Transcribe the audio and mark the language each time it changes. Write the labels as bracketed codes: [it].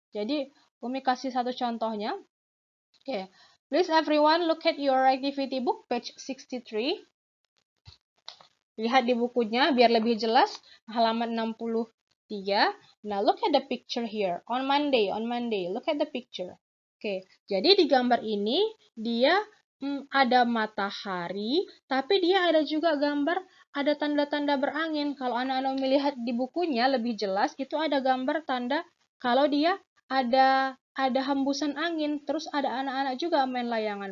[id] Jadi Umi kasih satu contohnya. [en] Okay, please everyone look at your activity book page 63. [id] Lihat di bukunya biar lebih jelas halaman 63. [en] Now look at the picture here. On Monday, look at the picture. [id] Oke, jadi di gambar ini dia ada matahari, tapi dia ada juga gambar ada tanda-tanda berangin. Kalau anak-anak melihat di bukunya lebih jelas itu ada gambar tanda kalau dia ada hembusan angin, terus ada anak-anak juga main layangan.